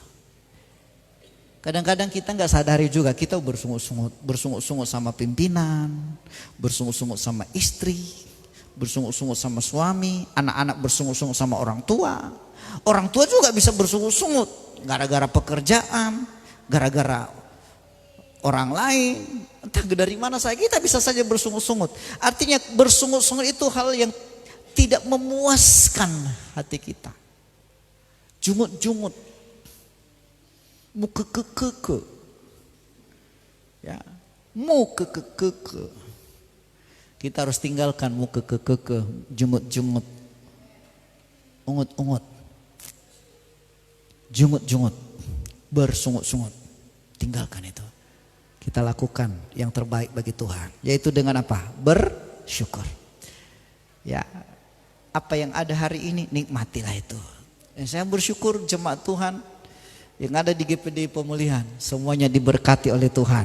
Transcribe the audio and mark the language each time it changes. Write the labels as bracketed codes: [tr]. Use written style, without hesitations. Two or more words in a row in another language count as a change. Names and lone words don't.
[id] Kadang-kadang kita nggak sadari juga kita bersungut-sungut sama pimpinan, bersungut-sungut sama istri, bersungut-sungut sama suami, anak-anak bersungut-sungut sama orang tua. Orang tua juga bisa bersungut-sungut gara-gara pekerjaan, gara-gara orang lain, entah dari mana saja kita bisa saja bersungut-sungut. Artinya bersungut-sungut itu hal yang tidak memuaskan hati kita. Jungut-jungut, mukekekeke, ya, mukekekeke. Kita harus tinggalkan mukekekeke, jungut-jungut, ungut-ungut, jungut-jungut, bersungut-sungut. Tinggalkan itu. Kita lakukan yang terbaik bagi Tuhan, yaitu dengan apa? Bersyukur. Ya, apa yang ada hari ini nikmatilah itu. Dan saya bersyukur jemaat Tuhan yang ada di GPD Pemulihan semuanya diberkati oleh Tuhan.